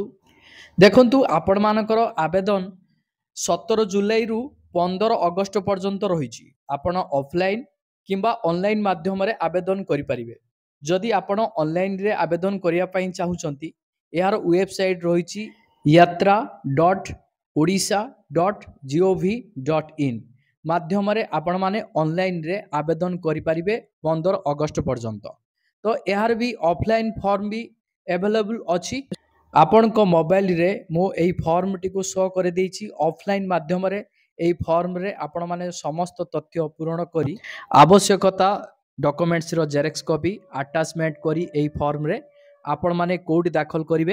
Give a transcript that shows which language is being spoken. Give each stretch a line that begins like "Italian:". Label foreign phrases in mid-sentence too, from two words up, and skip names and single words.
Odia: ଦେଖନ୍ତୁ, ଆପଣମାନଙ୍କର ଆବେଦନ 17 ଜୁଲାଇରୁ 15 ଅଗଷ୍ଟ ପର୍ଯ୍ୟନ୍ତ ରହିଛି। ଆପଣ ଅଫଲାଇନ୍ କିମ୍ବା ଅନଲାଇନ୍ ମାଧ୍ୟମରେ ଆବେଦନ କରିପାରିବେ। ଯଦି ଆପଣ ଅନଲାଇନ୍ରେ ଆବେଦନ କରିବା ପାଇଁ ଚାହୁଁଛନ୍ତି, ଏହାର ୱେବସାଇଟ୍ ରହିଛି yatra.odisha.gov.in ମାଧ୍ୟମରେ ଆପଣମାନେ ଅନଲାଇନ୍ରେ ଆବେଦନ କରିପାରିବେ 15 ଅଗଷ୍ଟ ପର୍ଯ୍ୟନ୍ତ। ତ ଏହାର ବି ଅଫଲାଇନ୍ ଫର୍ମ ବି ଆଭେଲେବୁଲ୍ ଅଛି। ଆପଣଙ୍କ ମୋବାଇଲରେ ମୁଁ ଏହି ଫର୍ମଟିକୁ ଶୋ କରିଦେଇଛି। ଅଫଲାଇନ୍ ମାଧ୍ୟମରେ ଏହି ଫର୍ମରେ ଆପଣମାନେ ସମସ୍ତ ତଥ୍ୟ ପୂରଣ କରି ଆବଶ୍ୟକତା ଡକୁମେଣ୍ଟସର
English: xerox copy attachment
Odia: କରି ଏହି ଫର୍ମରେ ଆପଣମାନେ କେଉଁଠି ଦାଖଲ କରିବେ?